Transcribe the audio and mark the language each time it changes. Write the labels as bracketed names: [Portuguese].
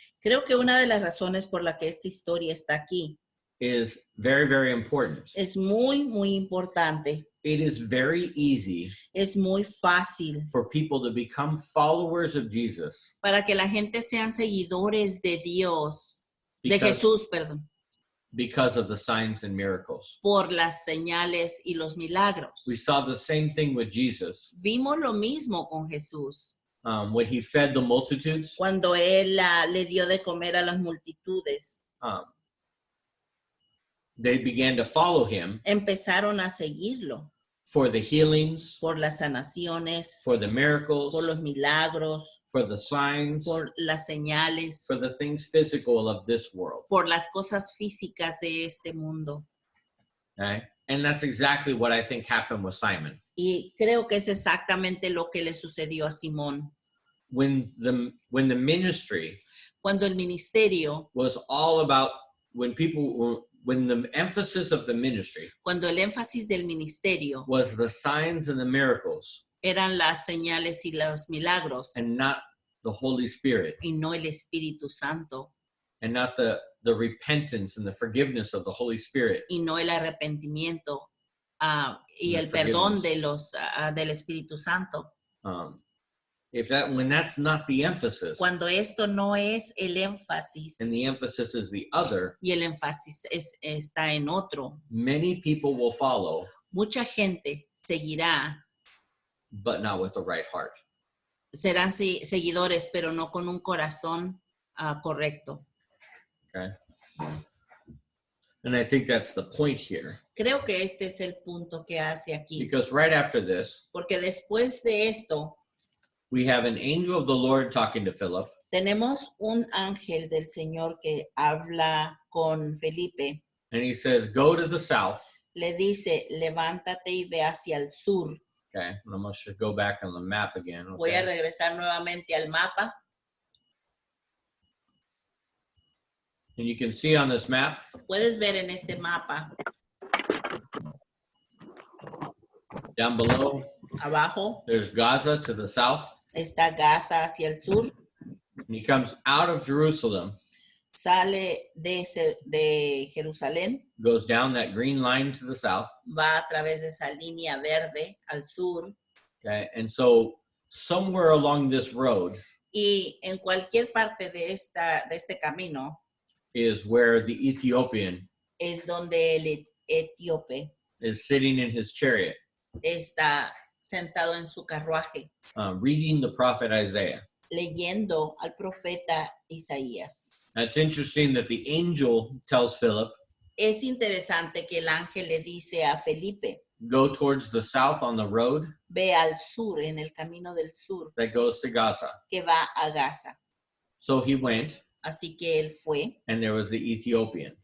[Spanish] Creo que una de las razones por la que esta historia está aquí [English] is very, very important. [Spanish] es muy, muy importante. [English] It is very easy [Spanish] Es muy fácil [English] for people to become followers of Jesus [Spanish] para que la gente sean seguidores de Dios, de [English] because, [Spanish] Jesús, perdón, [English] because of the signs and miracles. [Spanish] por las señales y los milagros. [English] We saw the same thing with Jesus [Spanish] Vimos lo mismo con Jesús [English] when he fed the multitudes. [Spanish] cuando Él le dio de comer a las multitudes. [English] They began to follow him [Spanish] Empezaron a seguirlo [English] for the healings, [Spanish] por las sanaciones, [English] for the miracles, [Spanish] por los milagros, [English] for the signs, [Spanish] por las señales, [English] for the things physical of this world. [Spanish] por las cosas físicas de este mundo. [English] Okay? And that's exactly what I think happened with Simon. [Spanish] Y creo que es exactamente lo que le sucedió a Simón. [English] When the ministry [Spanish] Cuando el ministerio, [English] was all about, when the emphasis of the ministry [Spanish] cuando el énfasis del ministerio [English] was the signs and the miracles [Spanish] eran las señales y los milagros [English] and not the Holy Spirit [Spanish] y no el Espíritu Santo [English] and not the repentance and the forgiveness of the Holy Spirit, [Spanish] y no el arrepentimiento y [English] The [Spanish] el perdón [English] forgiveness. [Spanish] del Espíritu Santo. [English] when that's not the emphasis, [Spanish] Cuando esto no es el énfasis [English] and the emphasis is the other, [Spanish] y el énfasis está en otro, [English] many people will follow, [Spanish] mucha gente seguirá, [English] but not with the right heart. [Spanish] serán seguidores, pero no con un corazón correcto. [English] Okay. And I think that's the point here, [Spanish] Creo que este es el punto que hace aquí, [English] because right after this, [Spanish] porque después de esto [English] we have an angel of the Lord talking to Philip, [Spanish] tenemos un ángel del Señor que habla con Felipe. [English] and he says, go to the south. [Spanish] Le dice, levántate y ve hacia el sur. [English] Okay, and I'm going to go back on the map again. [Spanish] Voy a [English] Okay? [Spanish] regresar nuevamente al mapa. [English] And you can see on this map, [Spanish] Puedes ver en este mapa, [English] down below, [Spanish] abajo [English] there's Gaza to the south. [Spanish] está Gaza hacia el sur. [English] And he comes out of Jerusalem, [Spanish] Sale de Jerusalén, [English] goes down that green line to the south. [Spanish] va a través de esa línea verde al sur. [English] Okay, and so somewhere along this road [Spanish] Y en cualquier parte de este camino [English] is where the Ethiopian [Spanish] es donde el etíope [English] is sitting in his chariot, [Spanish] está sentado en su carruaje, [English] reading the prophet Isaiah. [Spanish] leyendo al profeta Isaías. [English] It's interesting that the angel tells Philip, [Spanish] Es interesante que el ángel le dice a Felipe, [English] go towards the south on the road [Spanish] ve al sur, en el camino del sur, [English] that goes to Gaza. [Spanish] que va a Gaza. [English] So he went, [Spanish] Así que él fue, [English] and there was the Ethiopian,